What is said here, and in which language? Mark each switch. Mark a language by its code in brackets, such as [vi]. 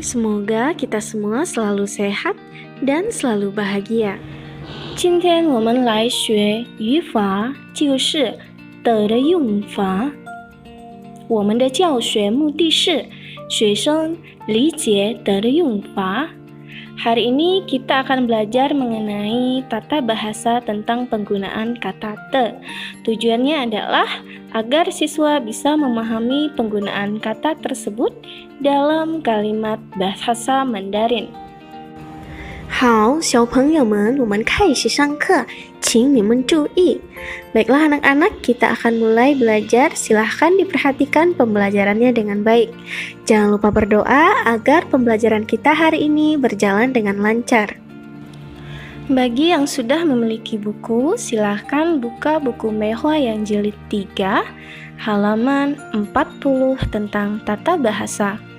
[id] Semoga kita semua selalu sehat dan selalu bahagia. [zh] 今天我们来学语法，就是的用法。我们的教学目的是学生理解的用法。 [id] Hari ini kita akan belajar mengenai tata bahasa tentang penggunaan kata te. Tujuannya adalah agar siswa bisa memahami penggunaan kata tersebut dalam kalimat bahasa Mandarin. [zh] 好，小朋友们，我们开始上课，请你们注意。 [id] Baiklah anak-anak, kita akan mulai belajar. Silahkan diperhatikan pembelajarannya dengan baik. Jangan lupa berdoa agar pembelajaran kita hari ini berjalan dengan lancar. Bagi yang sudah memiliki buku, silahkan buka buku Mehua yang jilid 3, halaman 40 tentang tata bahasa.